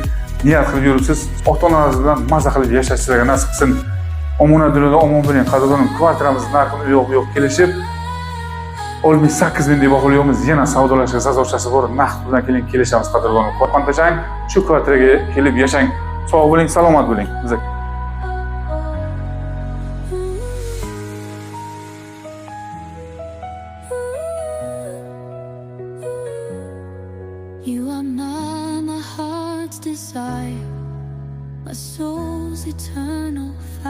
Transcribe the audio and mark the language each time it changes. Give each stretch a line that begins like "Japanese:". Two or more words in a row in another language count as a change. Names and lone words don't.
Uzbek: Niyat qilib yuribsiz, ota-onalaringiz bilan mazza qilib yashashingizga nasib qilsin. Omona dunyoda omon bo'ling. Qadrdonlarim, kvartiramizni narxini yo'q kelishib 18 ming deb baholaymiz. Yana savdolashga sazorchasi bor. Naqd bilan kelishamiz qadrdonlarim. Qo'rqmang, shu kvartiraga kelib yashang. Sog' bo'ling, salomat bo'ling.
English: You are not my heart's desire, my soul's eternal fire.